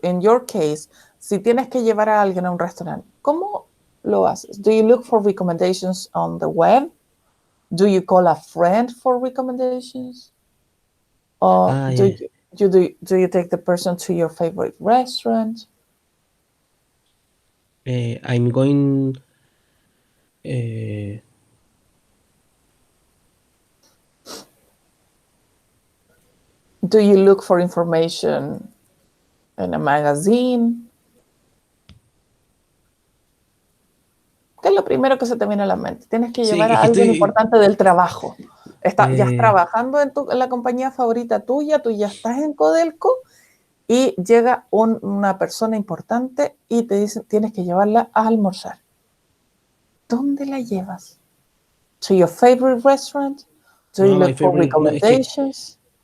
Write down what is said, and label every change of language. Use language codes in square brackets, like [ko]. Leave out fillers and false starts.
[en] In your case, [es] si tienes que llevar a alguien a un restaurante, ¿cómo lo haces? [en] Do you look for recommendations on the web? Do you call a friend for recommendations? Or do you take the person to your favorite restaurant? I'm going Do you look for information in a magazine? [es] ¿Qué es lo primero que se te viene a la mente? Tienes que llevar a alguien importante del trabajo. Ya estás trabajando en la compañía favorita tuya, tú ya estás en Codelco y llega una persona importante y te dice tienes que llevarla a almorzar. ¿Dónde la llevas? [en] To your favorite restaurant? Do you look for recommendations?